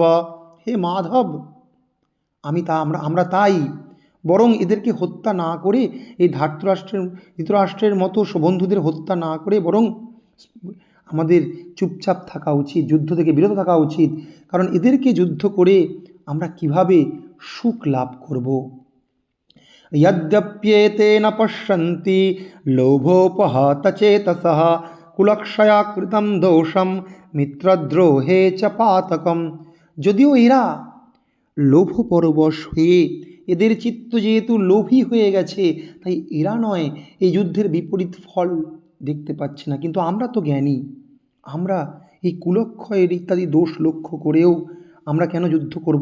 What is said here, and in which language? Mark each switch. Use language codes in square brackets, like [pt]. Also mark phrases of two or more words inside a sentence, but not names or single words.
[bn] হে মাধব, আমরা তাই বরং এদেরকে হত্যা না করে, এই ধৃতরাষ্ট্রের মতো বন্ধুদের হত্যা না করে বরং আমাদের চুপচাপ থাকা উচিত, যুদ্ধ থেকে বিরত থাকা উচিত। কারণ এদেরকে যুদ্ধ করে আমরা কিভাবে সুখ লাভ করব? [sa] यद्यप्येते न पश्यन्ति लोभोपहतचेतसः कुलक्षया कृतं दोषं मित्रद्रोहे च पातकम्। [bn] যদিও এরা লোভপরবশ হয়ে, এদের চিত্ত যেহেতু লোভী হয়ে গেছে, তাই এরা নয় এই যুদ্ধের বিপরীত ফল দেখতে পাচ্ছি না, কিন্তু আমরা তো জ্ঞানী, আমরা এই কুলক্ষয়ের ইত্যাদি দোষ লক্ষ্য করেও আমরা কেন যুদ্ধ করব?